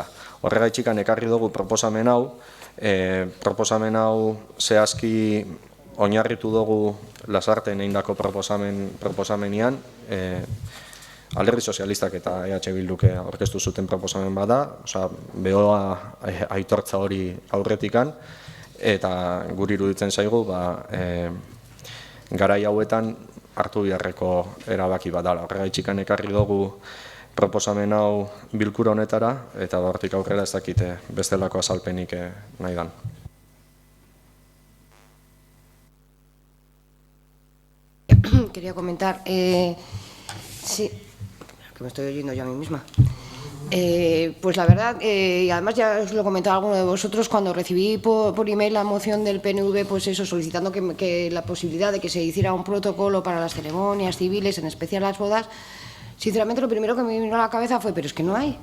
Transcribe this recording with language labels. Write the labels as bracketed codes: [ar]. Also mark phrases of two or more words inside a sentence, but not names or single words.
[eu] Horregaitxikan ekarri dugu proposamen hau zehazki oinarritu dugu Lasarten egindako proposamenean, Alderdi Sozialistak eta EH Bilduk aurkeztu zuten proposamen bada, behoa aitortza hori aurretikan, eta guri iruditzen zaigu garai hauetan hartu beharreko erabaki bat dela. Horregaitxikan ekarri dugu proposamen hau bilkura honetara, eta hortik aurrera ez dakite bestelako azalpenik nahi dan. [es] Quería comentar, sí, que me estoy oyendo yo a mí misma. Pues la verdad, y además ya os lo comentaba alguno de vosotros, cuando recibí por email la moción del PNV, pues eso, solicitando que la posibilidad de que se hiciera un protocolo para las ceremonias civiles, en especial las bodas, sinceramente lo primero que me vino a la cabeza fue, pero es que no hay.